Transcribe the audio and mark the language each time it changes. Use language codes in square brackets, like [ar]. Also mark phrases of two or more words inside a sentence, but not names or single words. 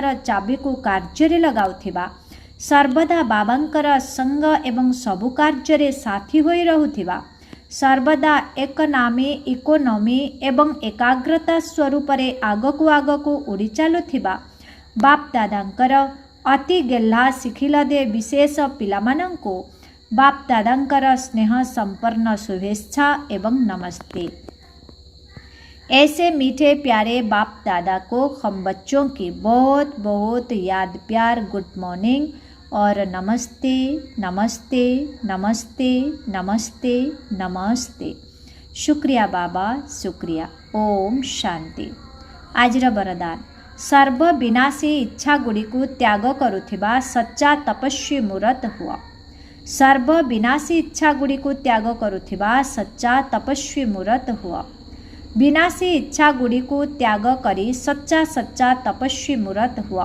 [or] ଚାବିକୁ କାର୍ଯ୍ୟରେ ଲଗାଉଥିବା, ସର୍ବଦା ବାବାଙ୍କର ସଙ୍ଗ ଏବଂ ସବୁ କାର୍ଯ୍ୟରେ ସାଥୀ ହୋଇ ରହୁଥିବା, ସର୍ବଦା ଏକନାମୀ, ଇକୋନୋମି ଏବଂ ଏକାଗ୍ରତା ସ୍ୱରୂପରେ ଆଗକୁ ଉଡ଼ି ଚାଲୁଥିବା ବାପଦାଦାଙ୍କର ଅତି ଗେହ୍ଲା ଶିଖିଲଦେ ବିଶେଷ ପିଲାମାନଙ୍କୁ ବାପ-ଦାଦାଙ୍କର ସ୍ନେହ ସମ୍ପନ୍ନ ଶୁଭେଚ୍ଛା ଏବଂ ନମସ୍ତେ। [hi] ऐसे मीठे प्यारे बाप दादा को हम बच्चों की बहुत बहुत याद प्यार, [en] good morning [hi] और नमस्ते नमस्ते नमस्ते नमस्ते नमस्ते। शुक्रिया बाबा, शुक्रिया। [or] ଓମ ଶାନ୍ତି। ଆଜର ବରଦାନ, ସର୍ବବିନାଶୀ ଇଚ୍ଛାଗୁଡ଼ିକୁ ତ୍ୟାଗ କରୁଥିବା ସଚ୍ଚା ତପସ୍ୱୀ ମୂରତ ହୁଅ। ସର୍ବବିନାଶୀ ଇଚ୍ଛାଗୁଡ଼ିକୁ ତ୍ୟାଗ କରୁଥିବା ସଚ୍ଚା ତପସ୍ୱୀ ମୂରତ ହୁଅ। ବିନାଶୀ ଇଚ୍ଛାଗୁଡ଼ିକୁ ତ୍ୟାଗ କରି ସଚ୍ଚା ତପସ୍ୱୀ ମୂରତ ହୁଅ।